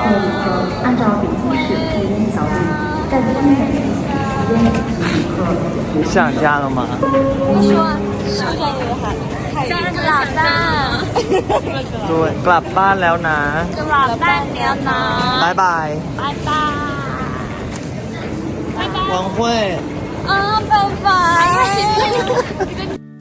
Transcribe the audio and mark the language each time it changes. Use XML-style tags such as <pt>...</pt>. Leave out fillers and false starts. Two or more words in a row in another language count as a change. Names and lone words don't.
<zh>按照北京市卫生条例，在进展前时间旅客想家了吗？你说是不是</zh> <th>กลับบ้าน 对，กลับบ้านแล้วนะ กลับบ้านแล้วนะ</th> <zh>拜拜。拜拜王慧。拜拜。</zh>